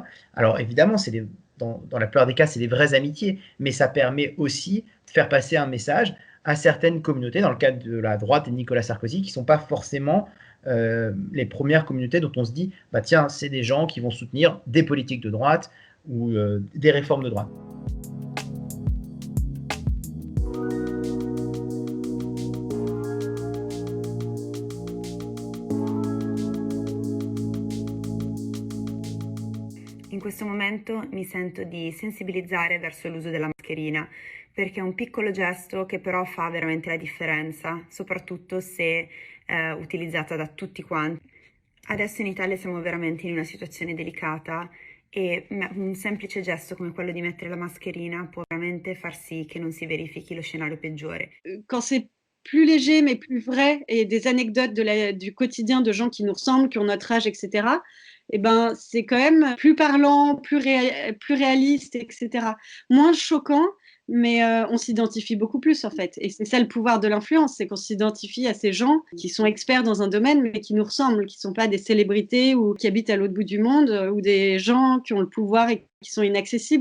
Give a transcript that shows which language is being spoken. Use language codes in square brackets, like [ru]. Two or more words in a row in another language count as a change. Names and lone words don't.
[fr] Alors évidemment, dans la plupart des cas, c'est des vraies amitiés, mais ça permet aussi de faire passer un message à certaines communautés, dans le cadre de la droite et de Nicolas Sarkozy, qui ne sont pas forcément les premières communautés dont on se dit, bah tiens, c'est des gens qui vont soutenir des politiques de droite ou des réformes de droite. [it] In questo momento mi sento di sensibilizzare verso l'uso della mascherina, perché è un piccolo gesto che però fa veramente la differenza, soprattutto se utilizzata da tutti quanti. Adesso in Italia siamo veramente in una situazione delicata e un semplice gesto come quello di mettere la mascherina può veramente far sì che non si verifichi lo scenario peggiore. [fr] Quand c'est plus léger mais plus vrai et des anecdotes du quotidien de gens qui nous ressemblent, qui ont notre âge, etc., eh ben, c'est quand même plus parlant, plus réaliste, etc. Moins choquant, mais on s'identifie beaucoup plus en fait. Et c'est ça le pouvoir de l'influence, c'est qu'on s'identifie à ces gens qui sont experts dans un domaine mais qui nous ressemblent, qui ne sont pas des célébrités ou qui habitent à l'autre bout du monde ou des gens qui ont le pouvoir et qui sont inaccessibles.